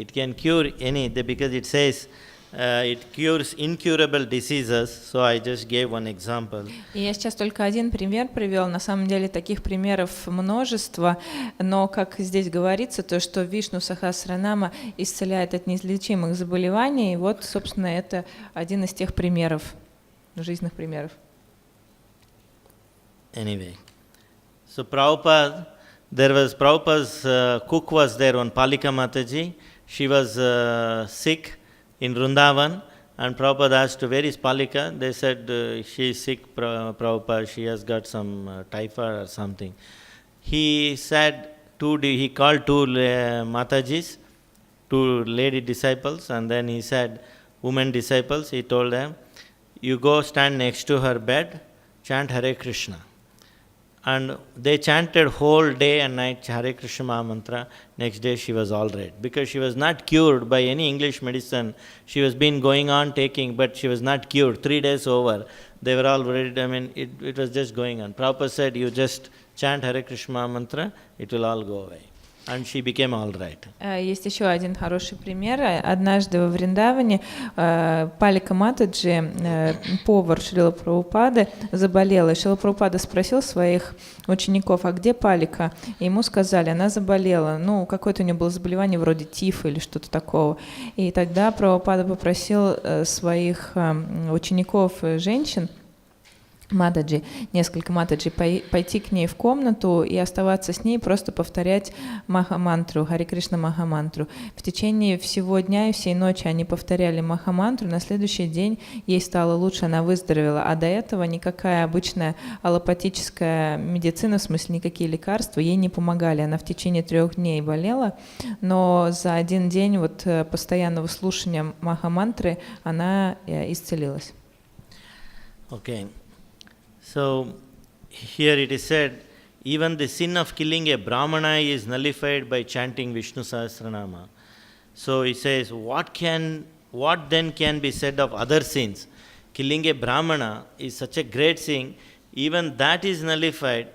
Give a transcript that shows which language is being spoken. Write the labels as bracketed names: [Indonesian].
[English] It can cure any, because it says. It cures incurable diseases, so I just gave one example. [Russian] И я сейчас только один пример привел. На самом деле таких примеров множество, но как здесь говорится, то что Вишну Сахасранама исцеляет от неизлечимых заболеваний, и вот, собственно, это один из тех примеров, жизненных примеров. [English] Anyway, so Prabhupada, Prabhupada's cook was there, one Palika Mataji. She was sick in Vrindavan, and Prabhupada asked, where is Palika? They said, she is sick, Prabhupada, she has got some typhoid or something. He said, he called 2 Matajis, 2 lady disciples, and then he said, women disciples, he told them, you go stand next to her bed, chant Hare Krishna. And they chanted whole day and night Hare Krishna Mahamantra. Next day she was all right. Because she was not cured by any English medicine. She was been going on taking, but she was not cured. 3 days over. They were all worried. It was just going on. Prabhupada said, you just chant Hare Krishna Mahamantra, it will all go away. And she became all right. [Russian] Есть еще один хороший пример. Однажды во Вриндаване Палика Матаджи, повар Шрила Прабхупады, заболела. И Шрила Прабхупада спросил своих учеников, а где Палика? И ему сказали, она заболела. Какое-то у нее было заболевание вроде тифа или что-то такого. И тогда Прабхупада попросил своих учеников, женщин, Матаджи, несколько матаджи, пойти к ней в комнату и оставаться с ней, просто повторять Махамантру, Харе Кришна Махамантру. В течение всего дня и всей ночи они повторяли Махамантру, на следующий день ей стало лучше, она выздоровела, а до этого никакая обычная аллопатическая медицина, в смысле никакие лекарства, ей не помогали. Она в течение 3 дней болела, но за один день вот постоянного слушания Махамантры она исцелилась. [English] Okay. So, here it is said, even the sin of killing a Brahmana is nullified by chanting Vishnu Sahasranama. So, he says, what then can be said of other sins? Killing a Brahmana is such a great sin, even that is nullified.